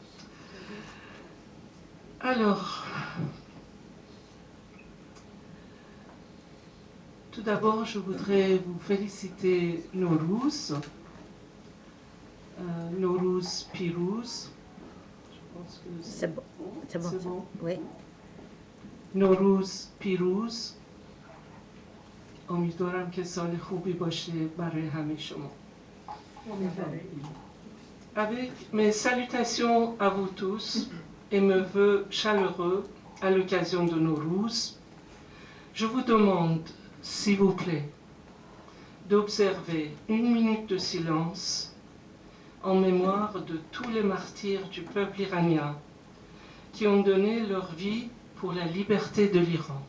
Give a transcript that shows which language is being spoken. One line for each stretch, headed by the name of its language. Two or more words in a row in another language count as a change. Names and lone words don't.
French: Alors, tout d'abord, je voudrais vous féliciter Nowruz,
Persian: نوروز پیروز.
French: Je pense que c'est bon. C'est bon. Oui.
Persian: نوروز پیروز. امیدوارم که سال خوبی باشه برای همه شما.
French: Avec mes salutations à vous tous et mes vœux chaleureux à l'occasion de Nowruz, je vous demande, s'il vous plaît, d'observer une minute de silence en mémoire de tous les martyrs du peuple iranien qui ont donné leur vie pour la liberté de l'Iran.